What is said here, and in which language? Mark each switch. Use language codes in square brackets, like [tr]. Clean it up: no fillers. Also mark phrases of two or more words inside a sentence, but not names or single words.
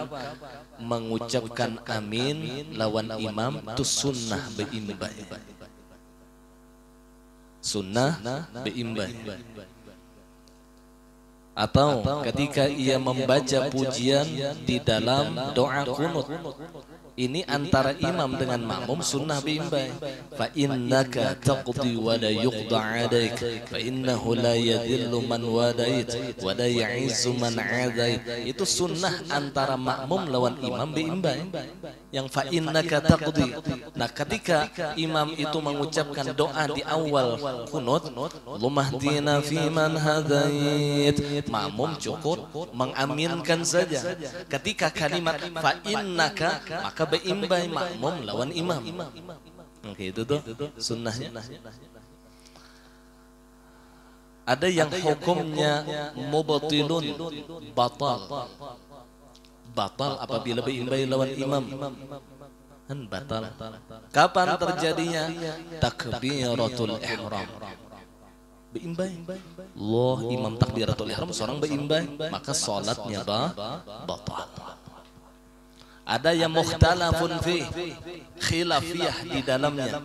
[bjn] Mengucapkan amin lawan imam itu sunnah beimbai. Sunnah beimbai. Atau ketika ia membaca pujian di dalam doa kunut, ini antara imam dengan makmum sunnah beimbai. [ar] فإنك تقضي ولا يقضى عليك، فإنه لا يذل من واليت ولا يعز من عاديت. [bjn] Itu sunnah antara makmum lawan imam beimbai. Yang [ar] فإنك تقضي. [bjn] Nah, ketika imam itu mengucapkan doa di awal kunut, [ar] اللهم اهدنا فيمن هديت, [bjn] makmum cukup mengaminkan saja. Ketika kalimat [ar] فإنك, [bjn] maka beimbai makmum lawan imam. Oke, itu tuh sunnahnya. Ada yang hukumnya mubtilun, batal. Batal apabila beimbai lawan imam. Kan batal. Kapan terjadinya? Takbiratul ihram. Beimbai. Allah, imam takbiratul ihram seorang beimbai, maka salatnya batal. Ada yang [ar] مختلف فيه, [bjn] khilafiyah di dalamnya.